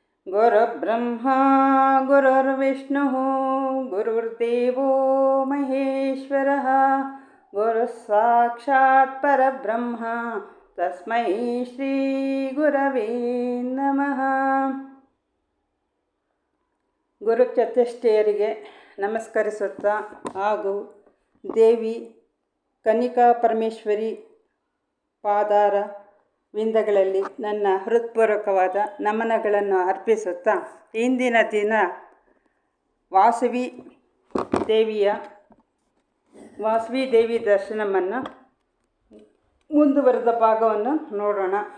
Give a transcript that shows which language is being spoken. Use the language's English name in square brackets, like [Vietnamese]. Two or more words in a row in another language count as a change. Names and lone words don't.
[Sanskrit] गुरुर्ब्रह्मा गुरुर्विष्णुः गुरुर्देवो महेश्वरः गुरुस्साक्षात् परब्रह्म तस्मै ಶ್ರೀಗುರವೇ ನಮಃ. [Kannada] ಗುರು ಚತುಷ್ಟಯರಿಗೆ ನಮಸ್ಕರಿಸುತ್ತಾ ಹಾಗೂ ದೇವಿ ಕನ್ನಿಕಾ ಪರಮೇಶ್ವರಿ ಪಾದಾರ ವಿಂದಗಳಲ್ಲಿ ನನ್ನ ಹೃತ್ಪೂರ್ವಕವಾದ ನಮನಗಳನ್ನು ಅರ್ಪಿಸುತ್ತಾ ಇಂದಿನ ದಿನ ವಾಸವಿ ದೇವಿ ದರ್ಶನವನ್ನು ಮುಂದುವರೆದ ಭಾಗವನ್ನು ನೋಡೋಣ.